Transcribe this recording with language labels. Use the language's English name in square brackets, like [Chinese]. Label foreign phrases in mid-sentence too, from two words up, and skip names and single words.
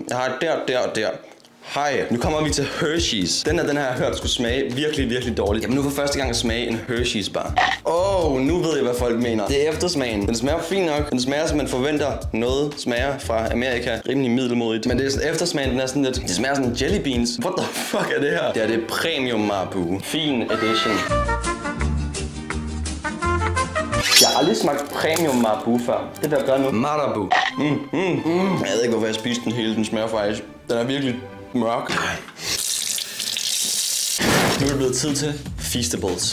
[Danish] Jeg har et der og der. Hej. Nu kommer vi til Hershey's. Den har jeg hørt skulle smage virkelig dårligt. Jeg vil nu for første gang smage en Hershey's bar. Nu ved jeg, hvad folk mener. Det er eftersmagen. Den smager fint nok. Den smager, som man forventer noget smager fra Amerika. Rimelig middelmodigt. Men det er sådan, eftersmagen, den er sådan lidt... Det smager sådan [English] jelly beans. What the fuck [Danish] er det her? Det er det Premium Marabou. Fin edition. Jeg har aldrig smagt Premium Marabou før. Det vil jeg gøre nu. Marabou. Jeg ved ikke, hvorfor jeg spiste den hele. Den smager faktisk... Den er virkelig mørk. Nu er det blevet tid til Feastables.